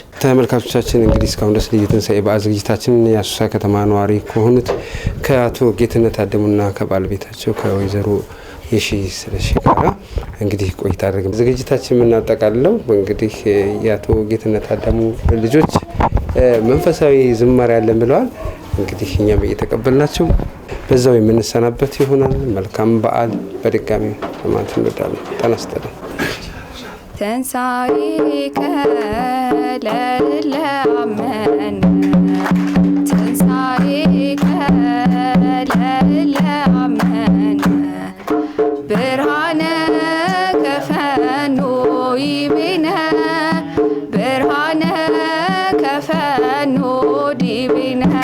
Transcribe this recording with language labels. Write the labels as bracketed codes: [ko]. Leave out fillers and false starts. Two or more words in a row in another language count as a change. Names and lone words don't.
[am] ተመልካቾቻችን እንግዲህ እስካሁን ድረስ ልዩ ትንሳኤ በዓል ዝግጅታችን የአሶሳ ከተማ ነዋሪ ከሆኑት ከአቶ ጌትነት አደሙና ከባለቤታቸው ከወይዘሮ የሺ ስለሺ ጋር እንግዲህ ቆይታ አድርገን ዝግጅታችን የምናጠቃልለው እንግዲህ የአቶ ጌትነት አደሙ ልጆች መንፈሳዊ ዝማሬ ያለን ብለዋል። እንግዲህ እኛም እየተቀበልናቸው በዛው የምንሰናበት ይሆናል። መልካም በዓል በድጋሚ ለማለት እንወዳለን። ጤና ይስጥልን። [gez] ትንሣኤከ ለለአመነ ትንሣኤከ ለለአመነ ብርሃነ ከፈኖ ይቤነ ብርሃነ ከፈኖ ዲቤነ